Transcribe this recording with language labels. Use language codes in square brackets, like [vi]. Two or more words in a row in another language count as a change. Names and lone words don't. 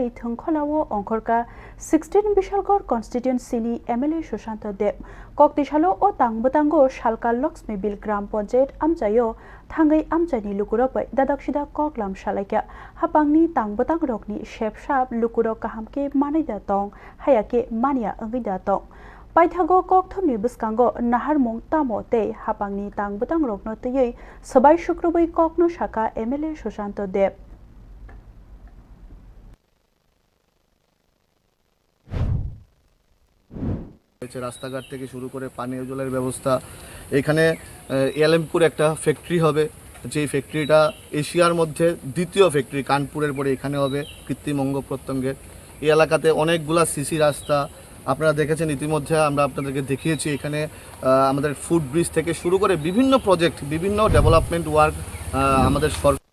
[trp] थंखलावो अंखरका 16 बिशालगढ़ कन्स्टिट्युएन्सिनि एमएलए सुशांत देव ककतिसालो ओ तांबतांगो शालका लक्ष्मी बिल ग्राम पन्चायत आमचायो थांगै आमचाइनि लुकुरक बै दादाकसिदा ककलाम सालायका हापांनि तांबतांग रकनि शेपसाब लुकुरक काहामके मानैदा तं हायाके मानिया अंगैदा तं पाइथागो ककथमनि बस्कांगो नाहारमुं तामो ते हापांनि तांबतांग रकनो तयै सबाय शुक्रबै ककनो शाखा एमएलए सुशांत देव [bn] রাস্তাঘাট থেকে শুরু করে পানীয় জলের ব্যবস্থা এখানে এলএমপুর একটা ফ্যাক্টরি হবে যেই ফ্যাক্টরিটা এশিয়ার মধ্যে দ্বিতীয় ফ্যাক্টরি কানপুরের পরে এখানে হবে কৃত্রিম অঙ্গ প্রত্যঙ্গের এই এলাকাতে অনেকগুলা সিসি রাস্তা আপনারা দেখেছেন ইতিমধ্যে আমরা আপনাদেরকে দেখিয়েছি এখানে আমাদের [en] food bridge [bn] থেকে শুরু করে বিভিন্ন প্রজেক্ট বিভিন্ন [en] development work [bn] আমাদের